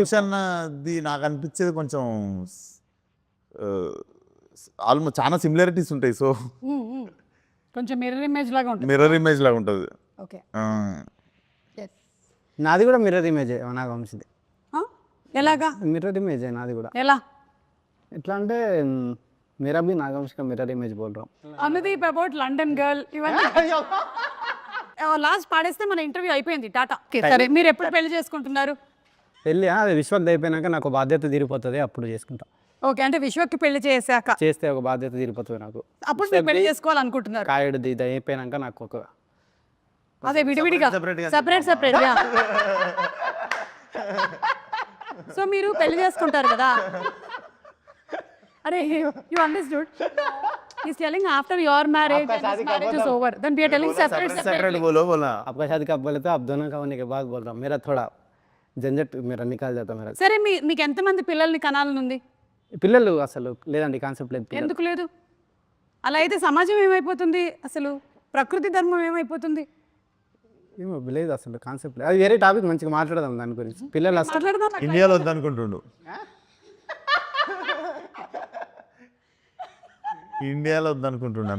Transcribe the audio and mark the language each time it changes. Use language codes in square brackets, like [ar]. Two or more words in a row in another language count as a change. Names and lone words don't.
[te] అన్నది నాకు అనిపించేది కొంచెం ఆల్మోస్ట్ చాలా సిమిలారిటీస్ ఉంటాయి. సో కొంచెం [en] mirror image [te] లాగా ఉంటుంది. [en] mirror image [te] లాగా ఉంటుంది. ఓకే నాది కూడా [en] mirror image [te] నాకు వంశీది. ఎలాగా [en] mirror image [te] నాది కూడా. ఎలా? ఎట్లా అంటే [hi] मेरा भी नागवंश का [en] mirror image [hi] बोल रहा हूँ. [te] అనుదీప్ [en] about London girl [te] ఇవన్నీ లాస్ట్ పాడేస్తే మన ఇంటర్వ్యూ అయిపోయింది. టాటా. సరే, మీరు ఎప్పుడు పెళ్లి చేసుకుంటున్నారు? పెళ్ళి అది విశ్వక్ అయిపోయినాక నాకు బాధ్యత తీరిపోతుంది, అప్పుడు చేసుకుంటా. ఓకే, అంటే విశ్వక్కి పెళ్లి చేశాక చేస్తే ఒక బాధ్యత తీరిపోతుంది నాకు. అప్పుడు మీరు పెళ్లి చేసుకోవాలనుకుంటున్నారు? కాయడు ఇది అయిపోయినాక నాకు ఒక అదే విడివిడిగా [en] separate so [te] మీరు పెళ్లి చేసుకుంటారు కదా. [en] అరే you understood, he's telling after your marriage and his marriage is over, then we are telling separate [hi] बोलो बोला आपका शादी कब बोले तो आप दोनों का होने के बाद बोल रहा हूँ. मेरा थोड़ा झंझट मेरा निकाल जाता मेरा. [te] సరే, మీకు ఎంతమంది పిల్లల్ని కనాలని ఉంది? పిల్లలు అసలు లేదండి, కాన్సెప్ట్ లేదు. ఎందుకు లేదు? అలా అయితే సమాజం ఏమైపోతుంది, అసలు ప్రకృతి ధర్మం ఏమైపోతుంది? ఏమో లేదు అసలు కాన్సెప్ట్. అది వేరే టాపిక్, మంచిగా మాట్లాడదాం దాని గురించి. పిల్లలు అసలు మాట్లాడదాం. ఇండియాలో వద్దనుకుంటుండు. ఇండియాలో వద్దనుకుంటున్నాను.